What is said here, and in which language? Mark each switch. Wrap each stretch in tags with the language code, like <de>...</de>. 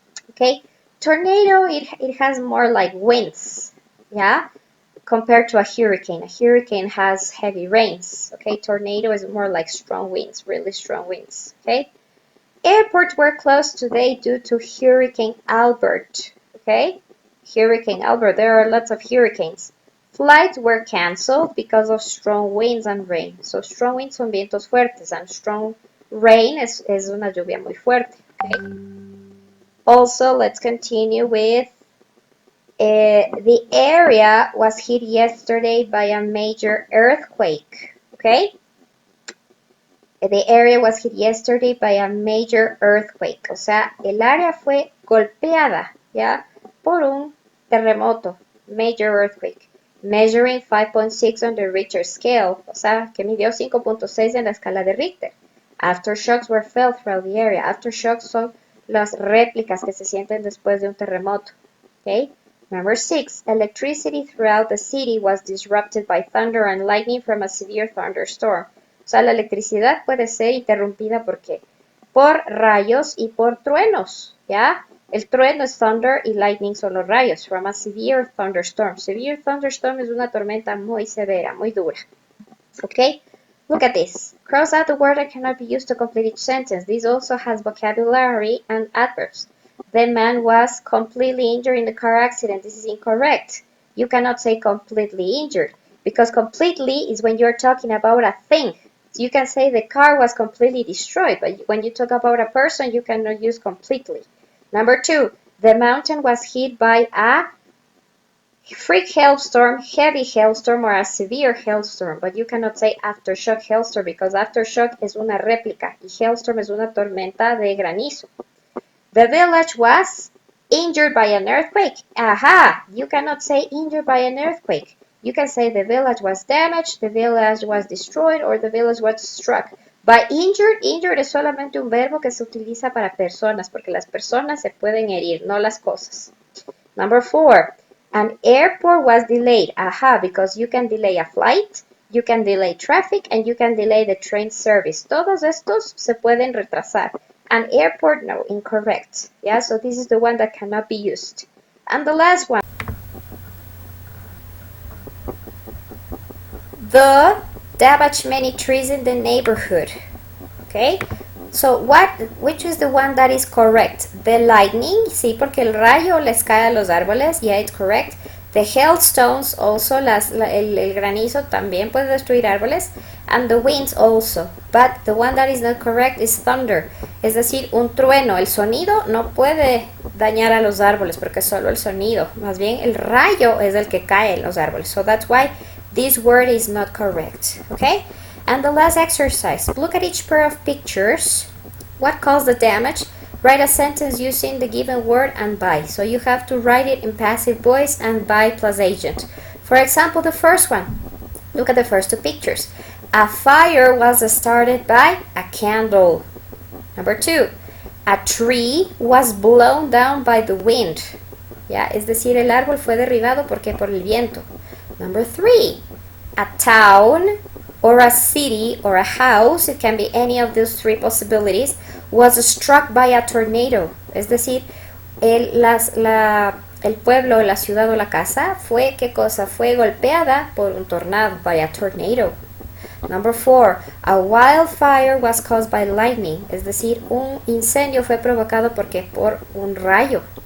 <en>Okay, tornado, it has more like winds, yeah, compared to a hurricane. A hurricane has heavy rains, okay? Tornado is more like strong winds, really strong winds, okay? Airports were closed today due to Hurricane Albert, okay? Hurricane Albert, there are lots of hurricanes. Flights were canceled because of strong winds and rain.</en> <es>So strong winds son vientos fuertes and strong rain es una lluvia muy fuerte, okay?</es> <en>Also, let's continue with the area was hit yesterday by a major earthquake, okay? The area was hit yesterday by a major earthquake,</en> <es>o sea, el área fue golpeada, ¿ya? Por un terremoto, major earthquake,</es> <en>measuring 5.6 on the Richter scale,</en> <es>o sea, que midió 5.6 en la escala de Richter.</es> <en>Aftershocks were felt throughout the area.</en> <es>Aftershocks son las réplicas que se sienten después de un terremoto, okay?</es> <en>Number 6, electricity throughout the city was disrupted by thunder and lightning from a severe thunderstorm.</en> <es>O sea, la electricidad puede ser interrumpida por rayos y por truenos, ¿ya? El trueno es thunder y lightning son los rayos,</es> <en>from a severe thunderstorm.</en> <es>Severe thunderstorm es una tormenta muy severa, muy dura.</es> <en>Okay? Look at this. Cross out the word that cannot be used to complete each sentence. This also has vocabulary and adverbs. The man was completely injured in the car accident. This is incorrect. You cannot say completely injured because completely is when you're talking about a thing. So you can say the car was completely destroyed, but when you talk about a person, you cannot use completely. Number 2, the mountain was hit by a freak hailstorm, heavy hailstorm, or a severe hailstorm, but you cannot say aftershock hailstorm because aftershock</en> <es>es una réplica y hailstorm es una tormenta de granizo.</es> <en>The village was injured by an earthquake. Aha! You cannot say injured by an earthquake. You can say the village was damaged, the village was destroyed, or the village was struck.</en> <es>By injured, injured es solamente un verbo que se utiliza para personas, porque las personas se pueden herir, no las cosas.</es> <en>Number 4. An airport was delayed. Aha, because you can delay a flight, you can delay traffic, and you can delay the train service.</en> <es>Todos estos se pueden retrasar.</es> <en>An airport, no, incorrect. Yeah, so this is the one that cannot be used. And the last one. The damaged many trees in the neighborhood. Okay, so which is the one that is correct?</en> <es>The lightning, sí, porque el rayo les cae a los árboles,</es> <en>yeah, it's correct. The hailstones also,</en> <es>el granizo también puede destruir árboles.</es> <en>And the winds also. But the one that is not correct is thunder.</en> <es>Es decir, un trueno, el sonido no puede dañar a los árboles porque es solo el sonido. Más bien el rayo es el que cae en los árboles.</es> <en>So that's why this word is not correct. Okay? And the last exercise. Look at each pair of pictures. What caused the damage? Write a sentence using the given word and by. So you have to write it in passive voice and by plus agent. For example, the first one. Look at the first two pictures. A fire was started by a candle. Number 2. A tree was blown down by the wind.</en> <es>¿Ya? Es decir, el árbol fue derribado porque por el viento.</es> <en>Number 3. A town or a city or a house, it can be any of those three possibilities, was struck by a tornado.</en> <es>Es decir, el pueblo, la ciudad o la casa fue, ¿qué cosa? Fue golpeada por un tornado,</es> <en>by a tornado. Number 4, a wildfire was caused by lightning.</en> <es>Es decir, un incendio fue provocado por un rayo.</es>